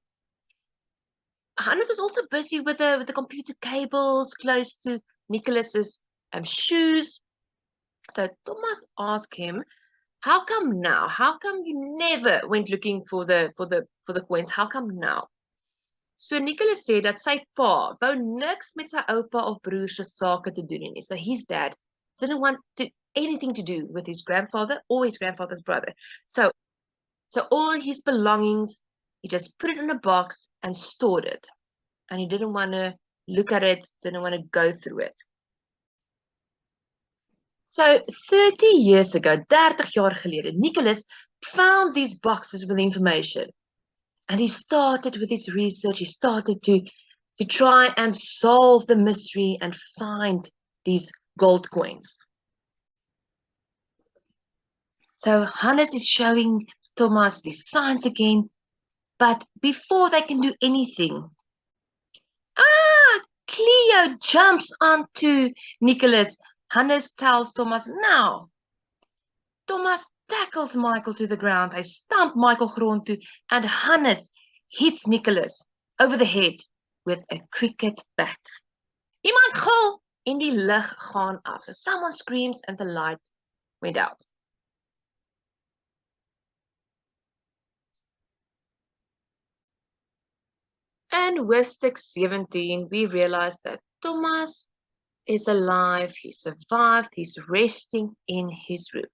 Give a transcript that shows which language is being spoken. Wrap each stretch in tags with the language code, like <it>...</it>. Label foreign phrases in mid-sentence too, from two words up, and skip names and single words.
<en>Hannes was also busy with the computer cables close to Nicholas's shoes. So Thomas asked him, how come now? How come you never went looking for the coins? How come now?</en> <af>So Nicholas sê dat sy pa wou niks met sy oupa of broer se sake te doen nie.</af> <en>So his dad didn't want anything to do with his grandfather or his grandfather's brother. So all his belongings, he just put it in a box and stored it. And he didn't want to look at it, didn't want to go through it. So 30 years ago,</en> <af>30 jaar gelede,</af> <en>Nicholas found these boxes with information. And he started with his research. He started to try and solve the mystery and find these gold coins. So Hannes is showing Thomas these signs again. But before they can do anything, Cleo jumps onto Nicholas. Hannes tells Thomas, now. Thomas tackles Michael to the ground.</en> <af>Hy stamp Michael grond toe,</af> <en>and Hannes hits Nicholas over the head with a cricket bat.</en> <af>Iemand gil en die lig gaan af.</af> <en>So someone screams and the light went out. And Hoofstuk 17, we realize that Thomas is alive. He survived. He's resting in his room.</en>